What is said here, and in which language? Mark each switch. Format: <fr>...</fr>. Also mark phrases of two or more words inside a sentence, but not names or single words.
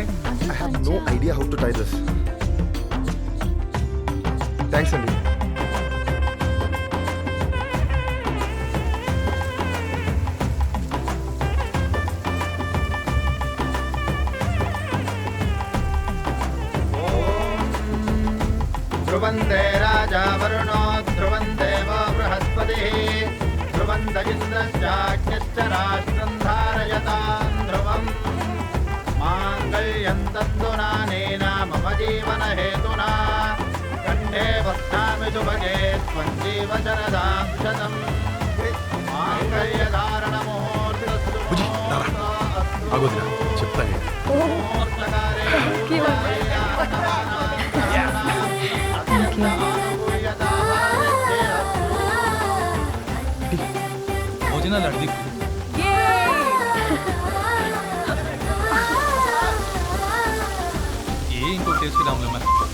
<en>I have no idea how to tie this.</en> <te>Thanks అండి.</te> <sa>ध्रुवन्ते राजा वरुणो ध्रुवन्देवो बृहस्पतिः ध्रुवन्त इन्द्रश्चाग्निश्च राष्ट्रं धारयतां ध्रुवम् माङ्गल्यं तन्तुनानेन मम जीवनहेतुना कण्ठे वक्ष्यामि शुभगे त्वं जीव शरदां शतम् माङ्गल्यधारणमुहूर्तस्तु</sa> <te>ఆగొద్దురా, చెప్తాను. భోజనాలు అడిదిక్కు. ఇంకోటి చేసుకురాములే మరి.</te>